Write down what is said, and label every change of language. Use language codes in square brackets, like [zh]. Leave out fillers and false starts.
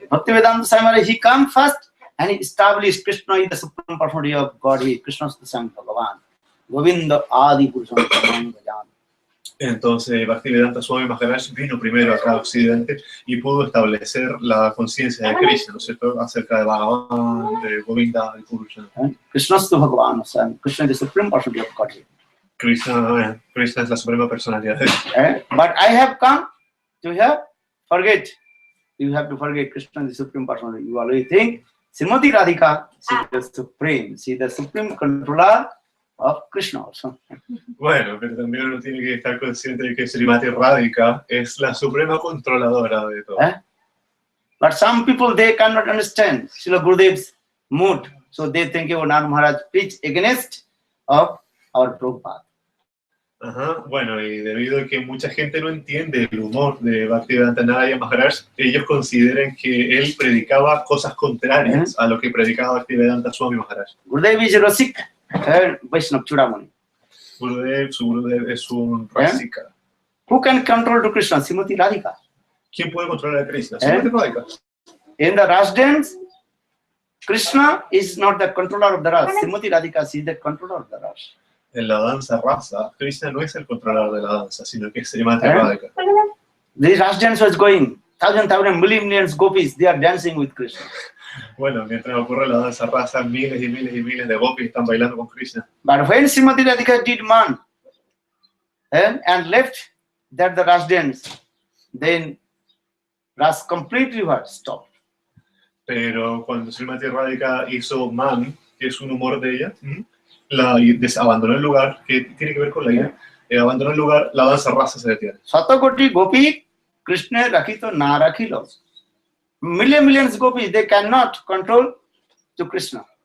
[en] Bhaktivedanta Swami Maharaj, he came first and he established Krishna is the supreme personality of Godhead. Krishna is the Son of Bhagavan. Govinda Adi Purusham Bhajan. [es] Entonces Bhaktivedanta Swami Maharaj vino primero acá a Occidente y pudo establecer la conciencia de Krishna, ¿no es cierto?, acerca de Bhagavan, de Govinda y Purusha. [en] Krishna is the Bhagavan, Krishna is the supreme personality of Godhead. [es] Krishna es la suprema personalidad. [en] But I have come to here, forget. You have to forget Krishna is the supreme personality. You always think Srimati Radhika, she is the supreme, she is the supreme controller of Krishna also. [es] Bueno, pero también uno tiene que estar consciente de que Srimati Radhika es la suprema controladora de todo. [en] But some people, they cannot understand Srila Gurudev's mood. So they think, oh, Nand Maharaj preached against of our Prabhupada. [es] Bueno, y debido a que mucha gente no entiende el humor de Bhaktivedanta Narayana Maharaj, ellos consideran que él predicaba cosas contrarias a lo que predicaba Bhaktivedanta Swami Maharaj. [en] Gurudev is Rasik, Vaishnava Chudamani. [es] Gurudev es un Rasika. [en] Who can control to Krishna? Srimati Radhika. [es] ¿Quién puede controlar a Krishna? Srimati Radhika. [en] In the Ras dance, Krishna is not the controller of the Ras. Srimati Radhika is the controller of the Ras. [es] En la danza rasa, Krishna no es el controlador de la danza, sino que es Srimati Radhika. [en] The Ras dance was going. Thousand, millions gopis, they are dancing with Krishna. [es] Bueno, mientras ocurre la danza rasa, miles y miles y miles de gopis están bailando con Krishna. [en] But when Srimati Radhika did man and left that the Ras dance, then Ras completely stopped. [es] Pero cuando Srimati Radhika hizo man, que es un humor de ella, abandonó el lugar, que tiene que ver con la ira, abandonó el lugar, la danza rasa se detiene. [bn] Satakoti gopi, Krishna rakito na rakhilo. [en] Millions gopis, they cannot control to Krishna.